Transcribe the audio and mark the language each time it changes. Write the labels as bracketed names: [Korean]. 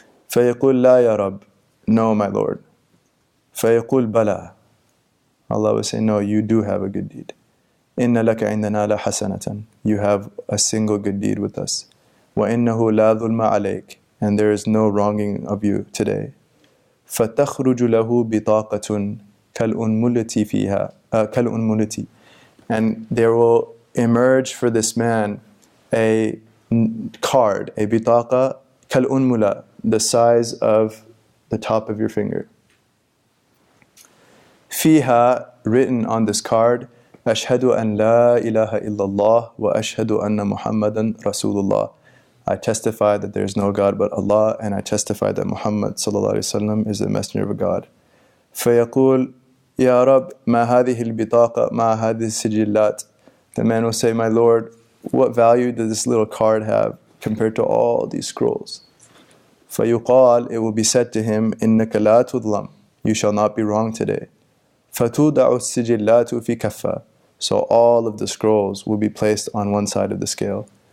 [Arabic] فَيَقُولُ لَا يَا رَبِّ. [English] No, my Lord. [Arabic] فَيَقُولُ بَلَى. [English] Allah will say, no, you do have a good deed. [Arabic] إِنَّ لَكَ عِنْدَنَا لَحَسَنَةً. [English] You have a single good deed with us. [Arabic] وَإِنَّهُ لَا ظُلْمَ عَلَيْكَ. [English] And there is no wronging of you today. [Arabic] فَتَخْرُجُ لَهُ بِطَاقَةٌ كالأنملة فيها كالأنملة. [English] And there will emerge for this man a card, a bitaqa, كالأنملة, the size of the top of your finger. [Arabic] فيها, [English] written on this card, [Arabic] أشهد أن لا إله إلا الله وأشهد أن محمدا رسول الله. [English] I testify that there is no God but Allah, and I testify that Muhammad sallallahu alaihi wasallam is the messenger of God. [Arabic] فيقول يا رب ما هذه البطاقة مع هذه السجلات. [English] The man will say, my Lord, what value does this little card have compared to all these scrolls? فيقال, it will be said to him, [Arabic] إنك لا تظلم, [English] you shall not be wrong today. [Arabic] فتوضع السجلات في كفة. [English] So all of the scrolls will be placed on one side of the scale.